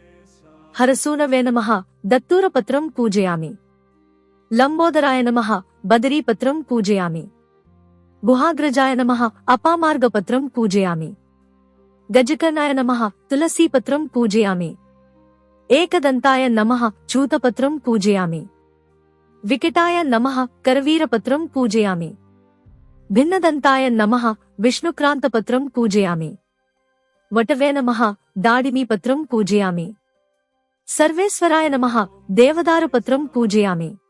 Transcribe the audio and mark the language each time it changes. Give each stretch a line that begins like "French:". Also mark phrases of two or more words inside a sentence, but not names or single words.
Sanskrit: హరసూనవే నమః దత్తూరపత్రం పూజయామి. లంబోదరాయ నమః బదరీపత్రం పూజయామి. గుహాగ్రజాయ నమః అపామార్గపత్రం పూజయామి. గజకర్ణాయ నమః తులసీపత్రం పూజయామి. एकदन्ताय नमः चूतपत्रं पूजयामि। विकटाय नमः करवीरपत्रं पूजयामि। भिन्नदन्ताय नमः विष्णुक्रान्तपत्रं पूजयामि। वटवे नमः दाडिमीपत्रं पूजयामि। सर्वेश्वराय नमः देवदारुपत्रं पूजयामि।